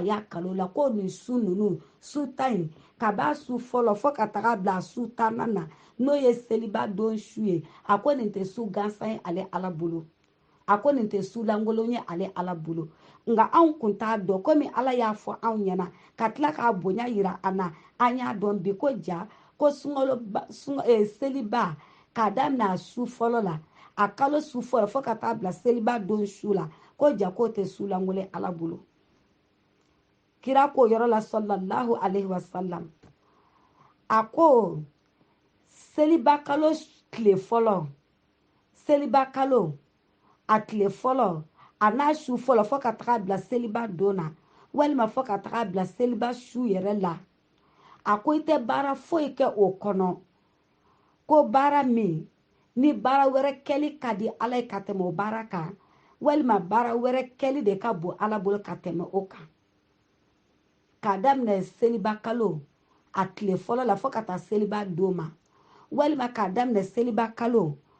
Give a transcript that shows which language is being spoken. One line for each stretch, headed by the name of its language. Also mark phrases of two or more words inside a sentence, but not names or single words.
Bambara: y'a kalo la ko nin su ninnu su tan in ka b'a su fɔlɔ fo ka taga bila a su tan na n'o ye seliba don su ye a ko nin tɛ su gansan ye ale ala bolo a ko nin tɛ su lankolon ye ale ala bolo nka anw kun t'a dɔn komi ala y'a fɔ anw ɲɛna ka tila k'a bonya yira an na an y'a dɔn bi ko ja ko seliba k'a daminɛ a su fɔlɔ la a kalo su fɔlɔ fo ka taa bila seliba don su la ko ja k'o tɛ su lankolon ala bolo kira ko yɔrɔ la
Arabic: صلى الله عليه وسلم
Bambara: a ko seliba kalo tile fɔlɔ seliba kalo a tile fɔlɔ a n'a su fɔlɔ fo ka taga bila seliba don na walima fo ka taga bila seliba su yɛrɛ la a ko i tɛ baara foyi kɛ o kɔnɔ ko baara min ni baara wɛrɛ kɛli ka di ala ye ka tɛmɛ o baara kan walima baara wɛrɛ kɛli de ka bon ala bolo ka tɛmɛ o kan k'a daminɛ seliba kalo a tile fɔlɔ la fo ka taa seliba don ma walima k'a daminɛ seliba kalo